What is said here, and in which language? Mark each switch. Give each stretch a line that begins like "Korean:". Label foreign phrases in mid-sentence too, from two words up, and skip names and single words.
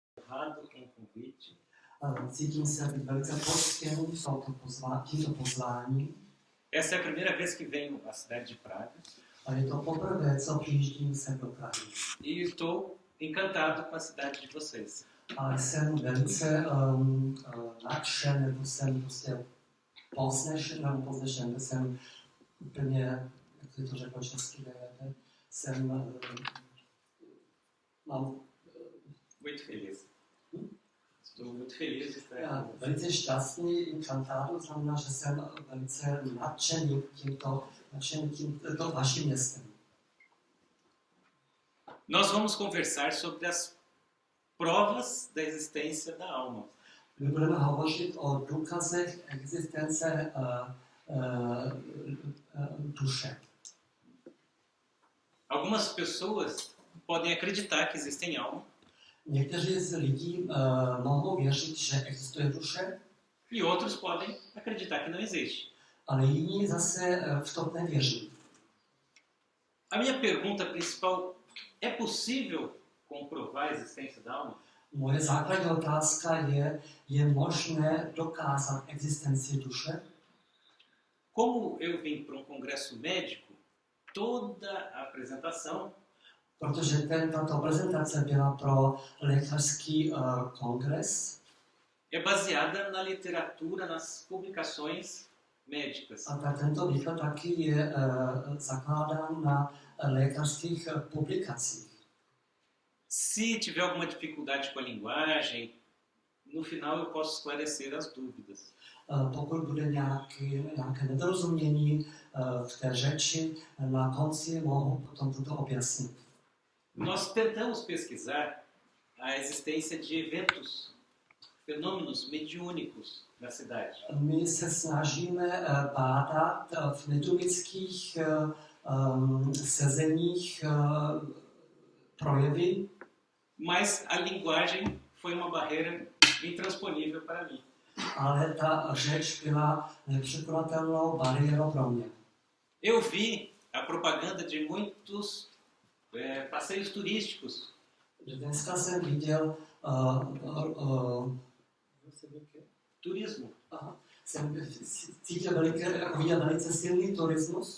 Portuguese: honrado com o convite.
Czech: Cítím se být velice poctěn tímto pozváním.
Portuguese: Essa é a primeira vez que venho à cidade de Praga.
Czech: A je to poprvé, co přijíždím sem do Prahy.
Portuguese: E estou encantado com a cidade de vocês.
Czech: A jsem velice nadšen, nebo jsem prostě poznešen, jsem úplně, jak to řekl česky, jsem mám
Portuguese: Muito feliz. Estou muito feliz de estar aqui.
Czech: Velice šťastný, encantado, znamená, že jsem velice nadšený tímto vaším městem.
Portuguese: Nós vamos conversar sobre as provas da existência da alma.
Czech: My budeme hovořit o důkazech existence duše.
Portuguese: Algumas pessoas podem acreditar que existem alma.
Czech: Někteří z lidí mohou věřit, že existuje duše,
Portuguese: E outros podem acreditar que não existe.
Czech: ale jiní zase v to nevěří.
Portuguese: A minha pergunta principal: é possível comprovar a existência da alma?
Czech: Moje základní otázka je možné dokázat existenci duše?
Portuguese: Como eu vim para um congresso médico, toda a apresentação
Czech: Protože tato prezentace byla pro lékařský kongres
Portuguese: é baseada na literatura, nas publicações médicas.
Czech: a tento výklad taky je zakládán na lékařských publikacích.
Portuguese: Se tiver alguma dificuldade com a linguagem, no final eu posso esclarecer as dúvidas.
Czech: Pokud bude nějaké nedorozumění v té řeči, na konci mohu potom toto objasnit.
Portuguese: Nós tentamos pesquisar a existência de eventos, fenômenos mediúnicos na cidade.
Czech: My se snažíme bádat v mediumických sezeních projevy,
Portuguese: Mas a linguagem foi uma barreira intransponível para mim.
Czech: ale ta řeč byla nepřekonatelnou bariérou pro mě.
Portuguese: Eu vi a propaganda de muitos passeios turísticos.
Czech: Dneska jsem viděl Turismo. jsem viděl velice silný turismus,